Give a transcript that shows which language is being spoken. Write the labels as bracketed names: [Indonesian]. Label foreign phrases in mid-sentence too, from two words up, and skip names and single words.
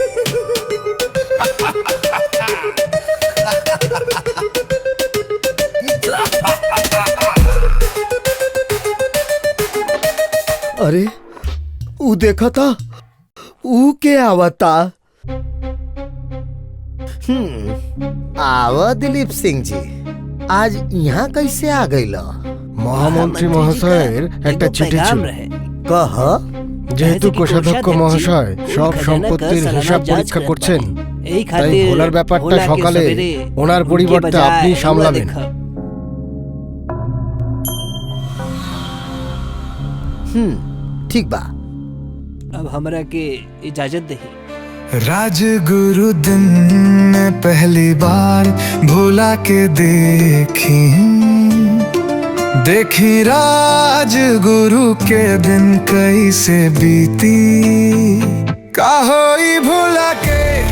[Bhojpuri] अरे ऊ देखा था, ऊ के आवता? आवा दिलीप सिंह जी, आज यहाँ कैसे आ गइल? महामंत्री महोदय एक चिट्ठी पैगाम रहे। कह। [Bangla] যেহেতু কোষাধ্যক্ষ মহাশয় সব সম্পত্তির হিসাব পরীক্ষা করছেন, তাই ভোলার ব্যাপারটা সকালে ওনার পরিবর্তে আপনি সামলাবেন। [Bhojpuri] ठीक बा। अब हमरा के इजाजत दही। राजगुरु दिन में पहली बार भोला के देखी राजगुरु के दिन कैसे बीती, का होई भोला के।